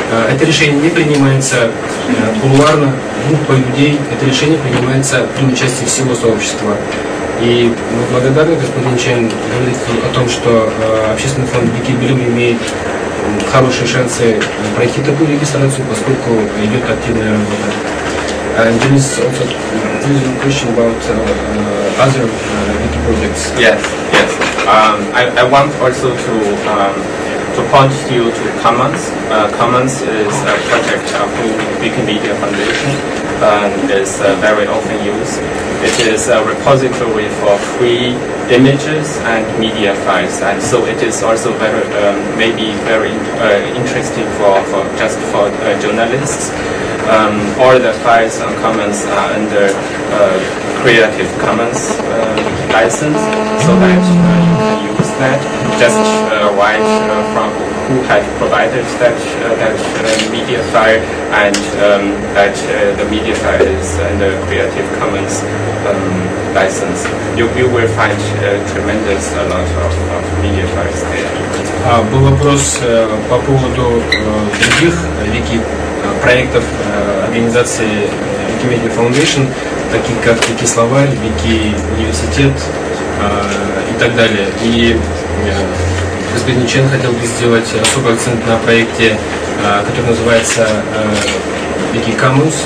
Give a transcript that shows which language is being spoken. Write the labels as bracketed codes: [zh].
[ru] Это решение не принимается кулуарно, группой людей. Это решение принимается при участии всего сообщества. И мы благодарны, господин Чен говорит о том, что общественный фонд Wikibilium имеет хорошие шансы пройти такую регистрацию, поскольку идет активная работа. [en] And there is also a question about other wiki projects. Yes. I want also to point you to Commons. Commons is a project of the Wikimedia Foundation and is very often used. It is a repository for free images and media files, and so it is also maybe very interesting for journalists. All the files on Commons are under Creative Commons license, so that you can use that. Just write from who had provided that media file, and that the media file is under Creative Commons license. You will find a lot of media files there. [ru] Был вопрос по поводу других проектов организации Wikimedia Foundation, таких как Wiki-словарь, Wiki-университет и так далее. И господин Чен хотел бы сделать особый акцент на проекте, который называется Wiki Commons.